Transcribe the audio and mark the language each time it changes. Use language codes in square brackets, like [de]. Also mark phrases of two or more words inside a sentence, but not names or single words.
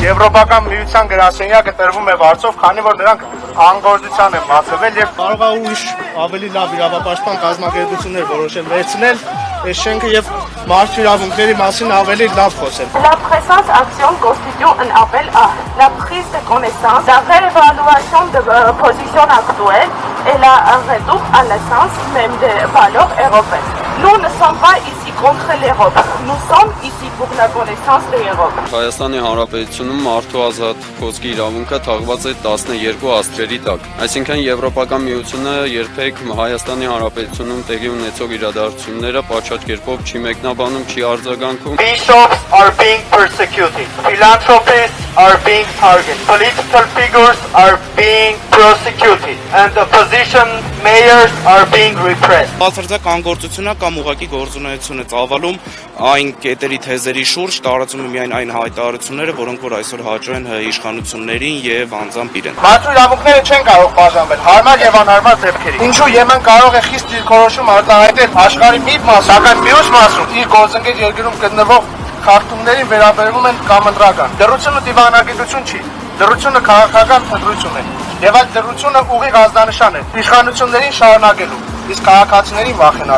[hy] Եվրոպական միության գրասենյակը տրվում է վարձով, քանի որ նրանք անգործության են մացվել եւ կարող է ուրիշ ավելի լավ իրավապաշտպան կազմակերպություններ որոշել վերցնել այս շենքը եւ մարդու իրավունքների մասին ավելի լավ խոսել։ [fr] La présente action constitue un appel à la prise de connaissance, la réévaluation de position actuelle et la retour à l'essence même des valeurs européennes. Nous ne sommes pas ici contre l'Europe, nous sommes ici pour la connaissance de l'Europe. [hy] Հայաստանի Հանրապետությունում մարդու ազատ խոսքի իրավունքը թաղված է 12 աստղերի տակ։ Այսինքն Եվրոպական միությունը երբեք Հայաստանի Հանրապետությունում տեղի ունեցող իրադարձությունները պատշաճ կերպով չի մեկնաբանում, չի արձագանքում։ [en] Bishops are being persecuted. Philanthropists are being targeted. Political figures are being prosecuted. And opposition mayors are being repressed. [hy] Բացարձակ անգործությունը կամ ուղղակի գործունեություն է ծավալում այն կետերի թեզերի շուրջ, տարածում է միայն այն հայտարարությունները, որոնք որ այսօր հաճո են իշխանություններին եւ անձամբ իրեն։ Մարդու իրավունքները չեն կարող բաժանվել հարմար եւ անհարմար դեպքերի։ Ինչու Եմեն կարող է խիստ դիրքորոշում արտահայտել աշխարհի մի մաս, սակայն մյուս մասում իր գործընկեր երկրում գտնվող խախտումներին վերաբերվում են կամընտրական։ Դրությունը դիվանագիտություն չի, դրությունը քաղաքական ընտրություն է։ Եվ այդ դրությունը ուղիղ ազդանշան է իշխանություններին շարունակելու, իսկ քաղաքացիներին վախենալու։